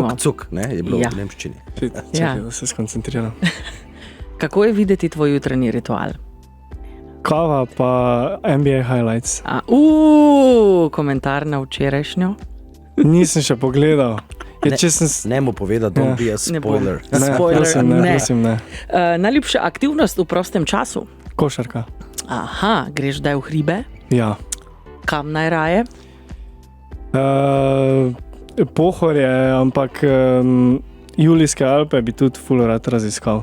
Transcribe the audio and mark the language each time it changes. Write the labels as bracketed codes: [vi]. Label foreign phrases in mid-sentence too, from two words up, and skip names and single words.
[sl] Ruk-cuk, ne, je bilo v nemščini. Čekaj, da se skoncentriram. Kako je videti tvoj jutranji ritual? Kava pa NBA highlights. Komentar na včerajšnjo? Nisem še pogledal. Ne mu poveda, [en] don't be a spoiler. [sl] Ne. Najljubša aktivnost v prostem času? Košarka. Aha, greš daj v hribe? Ja. Kam najraje? Pohorje, ampak Julijske Alpe bi tudi ful rad raziskal.